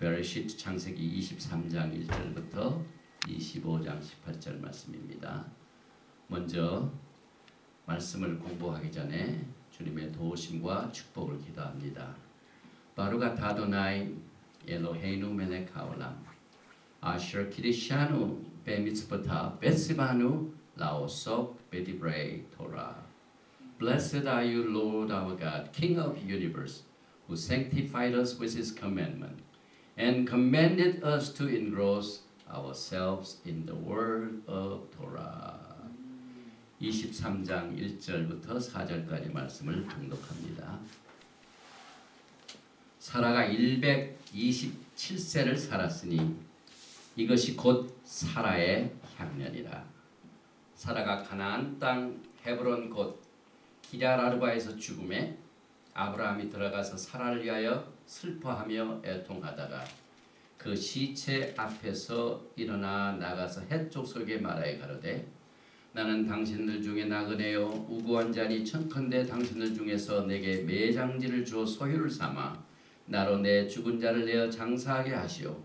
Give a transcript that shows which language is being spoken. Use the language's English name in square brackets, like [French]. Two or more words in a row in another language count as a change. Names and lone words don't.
[Korean] 시트 창세기 23장 1절부터 25장 18절 말씀입니다. 먼저 말씀을 공부하기 전에 주님의 도우심과 축복을 기도합니다. [Hebrew] ברוך אדוני אלוהינו מלך העולם אשר קידשנו במצוותיו וציוונו לעסוק בדברי תורה. [English] Blessed are you, Lord our God, King of the universe, who sanctified us with his commandment, and commanded us to engross ourselves in the word of Torah. [Korean] 23장 1절부터 4절까지 말씀을 통독합니다. 사라가 127세를 살았으니 이것이 곧 사라의 향년이라. 사라가 가나안 땅 헤브론 곧 기럇아르바에서 죽음에 아브라함이 들어가서 사라를 위하여 슬퍼하며 애통하다가 그 시체 앞에서 일어나 나가서 헷 족속에 말하여 가로되 나는 당신들 중에 나그네요 우고한 자니 청컨대 당신들 중에서 내게 매장지를 주어 소유를 삼아 나로 내 죽은 자를 내어 장사하게 하시오.